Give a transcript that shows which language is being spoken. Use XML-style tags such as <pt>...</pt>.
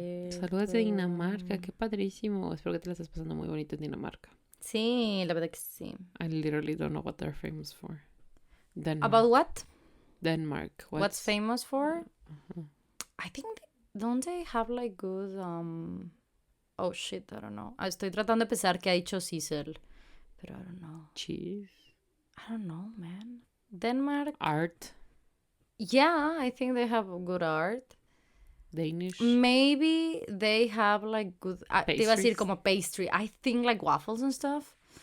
<es>Saludos de Dinamarca, qué padrísimo. Espero que te la estés pasando muy bonito en Dinamarca. Sí, la verdad que sí.</es> <en>I literally don't know what they're famous for. Denmark. About what? Denmark. What's famous for? I think don't they have like good oh shit, I don't know.</en> <es>Estoy tratando de pensar que ha dicho Cecil, pero</es> <en>I don't know. Cheese. I don't know, man. Denmark. Art. Yeah, I think they have good art. Danish. Maybe they have like good...</en> <es>te iba a decir</es> <en>Pastries.</en> <es>como pastry.</es> <en>I think like waffles and stuff.</en>